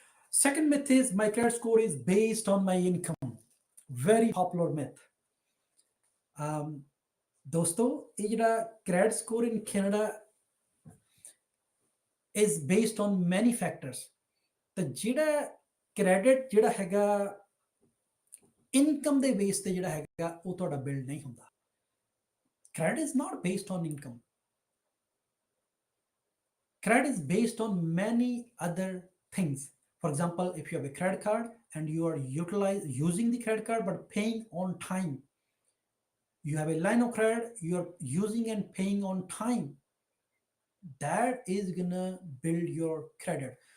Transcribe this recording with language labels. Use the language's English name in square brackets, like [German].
[English] Second myth is my credit score is based on my income. Very popular myth. [Hindi] दोस्तों, ये [English] ਜਿਹੜਾ credit score in Canada is based on many factors. The ਜਿਹੜਾ [Punjabi] credit ਜਿਹੜਾ ਹੈਗਾ income ਦੇ base ਤੇ ਜਿਹੜਾ ਹੈਗਾ ਉਹ ਤੁਹਾਡਾ ਬਿਲਡ ਨਹੀਂ ਹੁੰਦਾ। [English] Credit is not based on income. Credit is based on many other things. For example, if you have a credit card and you are using the credit card but paying on time, you have a line of credit, you're using and paying on time, that is gonna build your credit.